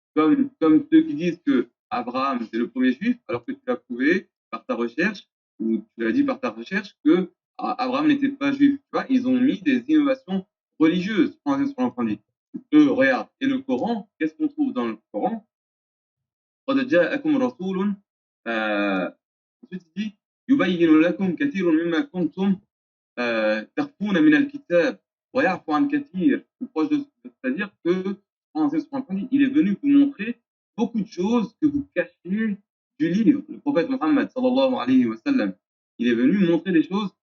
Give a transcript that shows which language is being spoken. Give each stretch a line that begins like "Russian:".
French: Comme ceux qui disent que Abraham, c'est le premier Juif, alors que tu l'as prouvé par ta recherche, ou tu l'as dit par ta recherche, que Abraham n'était pas juif. Tu vois, ils ont mis des innovations religieuses, regarde. Et le Coran, qu'est-ce qu'on trouve dans le Coran?
Arabic: قد جاءكم رسول
French: ensuite il dit
Arabic: يبين لكم كثير مما كنتم تخفون من الكتاب ويعفو عن كثير.
French: C'est-à-dire que il est venu vous montrer beaucoup de choses que vous cachez du livre. Le prophète Mohammed sallallahu alayhi wa sallam, il est venu montrer des choses.